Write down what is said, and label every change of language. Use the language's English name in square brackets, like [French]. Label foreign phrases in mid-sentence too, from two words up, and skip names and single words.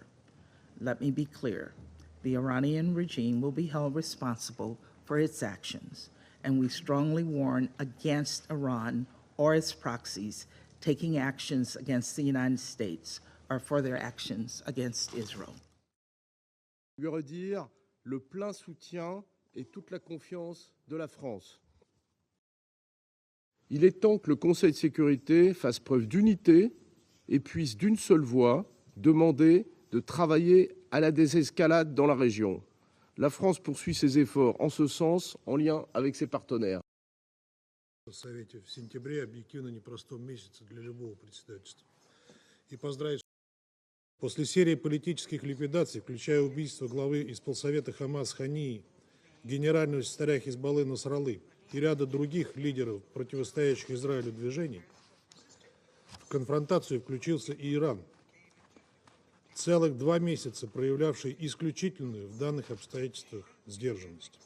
[English] Let me be clear. The Iranian regime will be held responsible for its actions, and we strongly warn against Iran or its proxies taking actions against the United States or for their actions against Israel. [French] Lui redire le plein soutien et toute la confiance de la France. Il est temps que le Conseil de sécurité fasse preuve d'unité et puisse d'une seule voix demander de travailler à la désescalade dans la région. La France poursuit ses efforts en ce sens en lien avec ses partenaires. [Russian] В Совете в сентябре объективно непростом месяце для любого председательства. И поздравить после серии политических ликвидаций, включая убийство главы исполсовета Хамас Хании, генерального секретаря Хезболлы Насраллы и ряда других лидеров противостоящих Израилю движений, в конфронтацию включился и Иран, целых 2 месяца проявлявший исключительную в данных обстоятельствах сдержанность.